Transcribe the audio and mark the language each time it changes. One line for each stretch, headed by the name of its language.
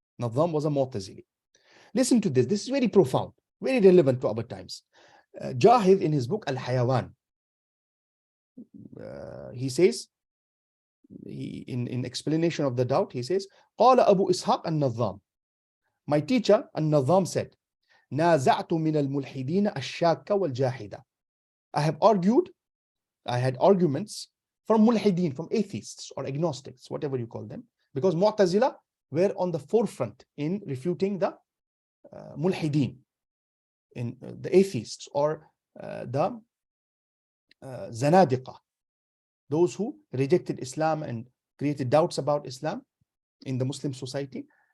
English: Nadham was a Mu'tazili. Listen to this. This is very profound, very relevant to our times. Jahid, in his book Al-Hayawan, he says, in explanation of the doubt, he says,
Arabic: قال أبو إسحاق النظام.
English: My teacher, Al-Nadham, said,
Arabic: نازعت من الملحدين الشاك والجاحدة.
English: I had arguments from mulhideen, from atheists or agnostics, whatever you call them, because Mu'tazila were on the forefront in refuting the mulhideen, in the atheists, or the zanadiqa, those who rejected Islam and created doubts about Islam in the Muslim society.